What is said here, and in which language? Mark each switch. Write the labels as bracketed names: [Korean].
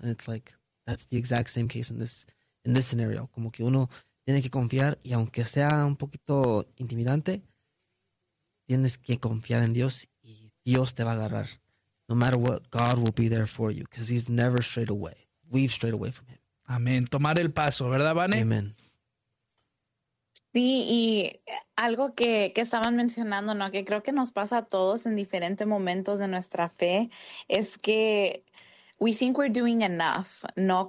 [English] And it's like, that's the exact same case in this scenario. [Spanish] Como que uno tiene que confiar y aunque sea un poquito intimidante, tienes que confiar en Dios y Dios te va a agarrar. [English] No matter what, God will be there for you because he's never strayed away. We've strayed away from him. [Spanish] Amén. Tomar el paso, ¿verdad, Vane? Amén. Sí, y algo que estaban mencionando, ¿no? Que creo que nos pasa a todos en diferentes momentos de nuestra fe, es que [English] we think we're doing enough, [Spanish] ¿no?